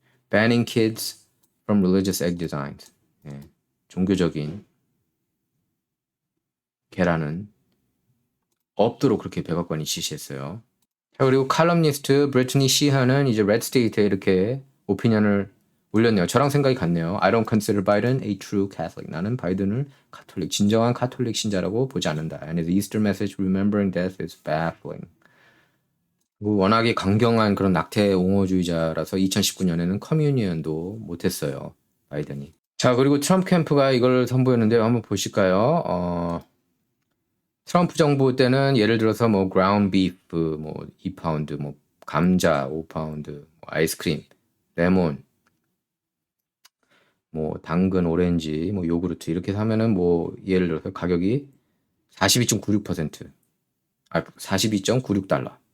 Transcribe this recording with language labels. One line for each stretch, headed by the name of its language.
English: Banning kids from religious egg designs.
Korean: 예. 종교적인 계란은 없도록 그렇게 백악관이 지시했어요. 자, 그리고 칼럼니스트 브래트니 시한은 이제 레드스테이트에 이렇게 오피니언을 올렸네요. 저랑 생각이 같네요.
English: I don't consider Biden a true Catholic.
Korean: 나는 바이든을 진정한 카톨릭 신자라고 보지 않는다.
English: And his Easter message remembering death is baffling.
Korean: 워낙에 강경한 그런 낙태 옹호주의자라서 2019년에는 커뮤니언도 못했어요. 바이든이. 자, 그리고 트럼프 캠프가 이걸 선보였는데요. 한번 보실까요? 트럼프 정부 때는 예를 들어서 뭐 ground beef 뭐 2파운드, 뭐 감자 5파운드, 뭐 아이스크림, 레몬, 뭐 당근, 오렌지, 뭐 요구르트 이렇게 사면은 뭐 예를 들어서 가격이 42.96%, 42.96달러.